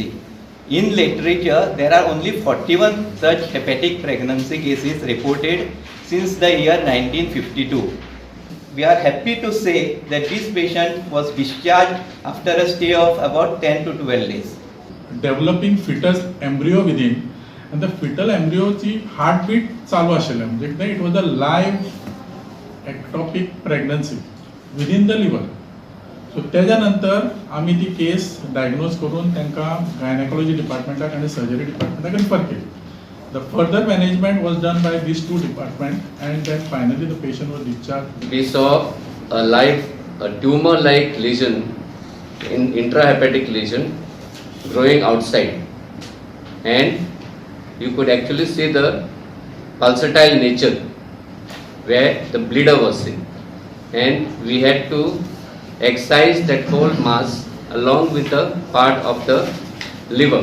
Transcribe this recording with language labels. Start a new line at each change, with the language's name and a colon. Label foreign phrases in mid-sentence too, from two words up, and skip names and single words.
English: In literature, there are only 41 such hepatic pregnancy cases reported since the year 1952. We are happy to say that this patient was discharged after a stay of about 10 to 12 days. Developing fetus embryo within and the fetal embryoची हार्टबीट
Konkani: चालू आशिल्लें म्हणजे
English: it was a live ectopic pregnancy within the liver.
Konkani: सो तेज्या नंतर आमी ती केस डायग्नोज करून तांकां गायनेकॉलॉजी डिपार्टमेंटाक आनी सर्जरी डिपार्टमेंटाक रिफर केली.
English: the further management was done by these two department and then finally the patient was discharge. We saw a tumor-like lesion, intrahepatic lesion growing outside, and you could actually see the pulsatile nature where the bleeder was seen, and we had to excise that whole mass along with the part of the liver.